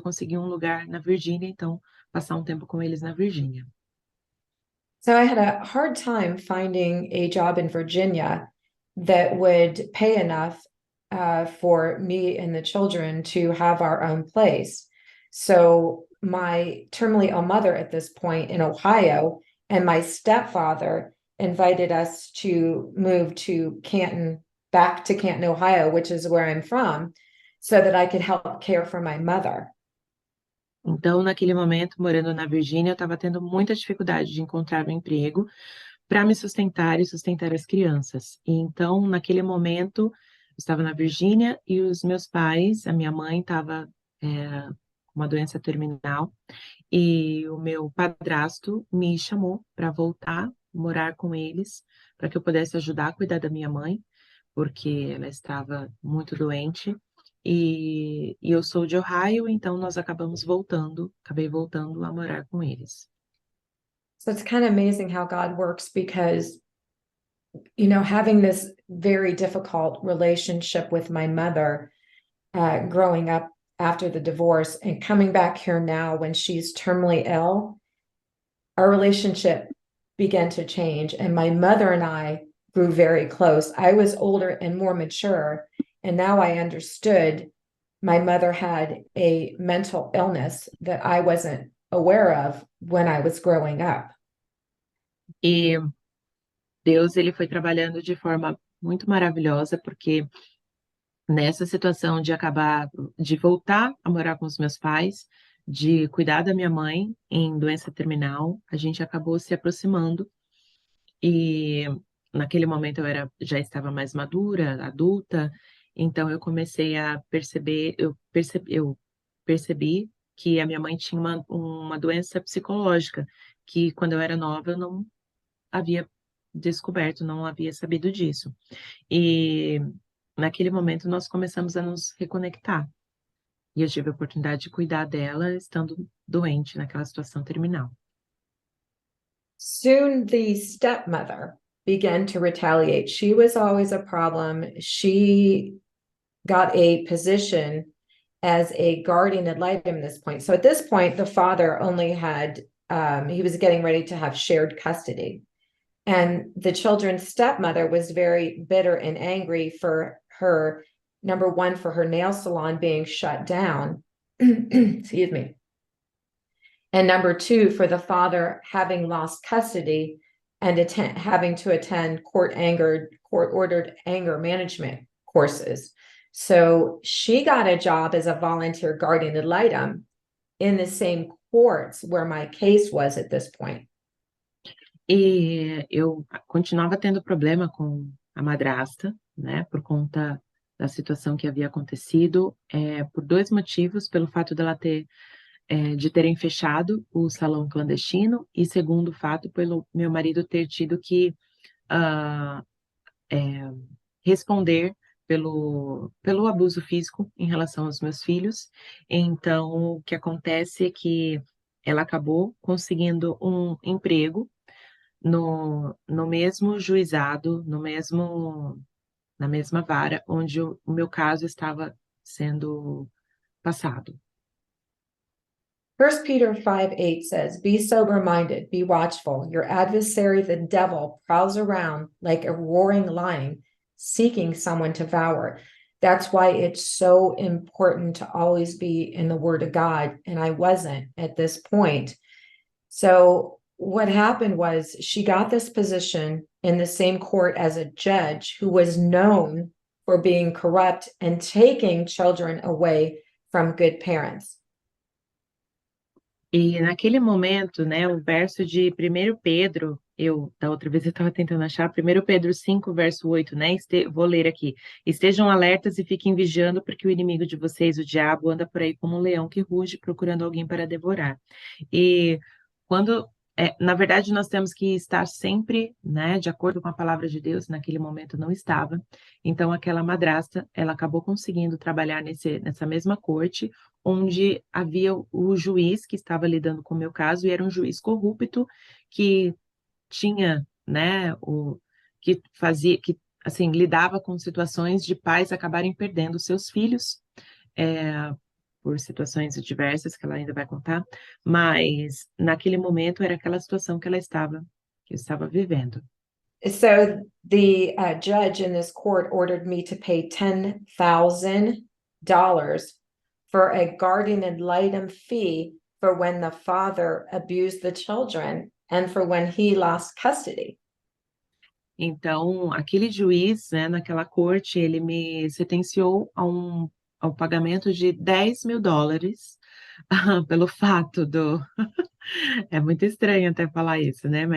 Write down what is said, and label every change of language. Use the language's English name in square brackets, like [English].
[Portuguese] Eu consegui um lugar na Virgínia, então passar um tempo com eles na Virgínia. [English] So I had a hard time finding a job in Virginia that would pay enough for me and the children to have our own place. So my terminally ill mother at this point in Ohio and my stepfather invited us to move to Canton, back to Canton, Ohio, which is where I'm from, so that I could help care for my mother. [Portuguese] Então, naquele momento, morando na Virgínia, eu estava tendo muita dificuldade de encontrar um emprego para me sustentar e sustentar as crianças. E então, naquele momento, eu estava na Virgínia e os meus pais, a minha mãe estava com uma doença terminal, e o meu padrasto me chamou para voltar, morar com eles, para que eu pudesse ajudar a cuidar da minha mãe, porque ela estava muito doente. E eu sou de Ohio, então nós acabei voltando a morar com eles. [English] So it's kind of amazing how God works, because having this very difficult relationship with my mother growing up after the divorce and coming back here now when she's terminally ill, our relationship began to change. And my mother and I grew very close. I was older and more mature, and now I understood my mother had a mental illness that I wasn't aware of when I was growing up. [Portuguese] E Deus, ele foi trabalhando de forma muito maravilhosa, porque nessa situação de voltar a morar com os meus pais, de cuidar da minha mãe em doença terminal, a gente acabou se aproximando, e naquele momento já estava mais madura, adulta, então eu comecei a perceber, eu percebi que a minha mãe tinha uma doença psicológica, que quando eu era nova eu não havia descoberto, não havia sabido disso. E naquele momento nós começamos a nos reconectar. E eu tive a oportunidade de cuidar dela estando doente naquela situação terminal. [English] Soon the stepmother began to retaliate. She was always a problem. She got a position as a guardian ad litem at this point. So at this point, the father only had, he was getting ready to have shared custody. And the children's stepmother was very bitter and angry for her, number one, for her nail salon being shut down. Excuse me. And number two, for the father having lost custody and having to attend court-ordered anger management courses. So she got a job as a volunteer guardian ad litem in the same courts where my case was at this point. [Portuguese] E eu continuava tendo problema com a madrasta, né, por conta da situação que havia acontecido, por dois motivos: pelo fato dela de terem fechado o salão clandestino, e segundo fato, pelo meu marido ter tido que responder pelo abuso físico em relação aos meus filhos. Então, o que acontece é que ela acabou conseguindo um emprego no mesmo juizado, na mesma vara onde o meu caso estava sendo passado. [English] 1 Peter 5:8 says, "Be sober-minded, be watchful. Your adversary, the devil, prowls around like a roaring lion, seeking someone to devour." That's why it's so important to always be in the Word of God, and I wasn't at this point. So what happened was she got this position in the same court as a judge who was known for being corrupt and taking children away from good parents. [Portuguese] E naquele momento, né, o verso de 1 Pedro, da outra vez eu estava tentando achar, 1 Pedro 5, verso 8, né, vou ler aqui. Estejam alertas e fiquem vigiando, porque o inimigo de vocês, o diabo, anda por aí como um leão que ruge, procurando alguém para devorar. E quando, na verdade, nós temos que estar sempre, né, de acordo com a palavra de Deus, naquele momento não estava. Então, aquela madrasta, ela acabou conseguindo trabalhar nessa mesma corte, onde havia o juiz que estava lidando com o meu caso, e era um juiz corrupto que tinha, né, que assim, lidava com situações de pais acabarem perdendo seus filhos, por situações diversas que ela ainda vai contar, mas naquele momento era aquela situação que eu estava vivendo. [English] So the judge in this court ordered me to pay $10,000 for a guardian ad litem fee for when the father abused the children and for when he lost custody. [Portuguese] Então, aquele juiz, né, naquela corte, ele me sentenciou ao pagamento de $10.000 pelo fato É muito estranho até falar isso, né?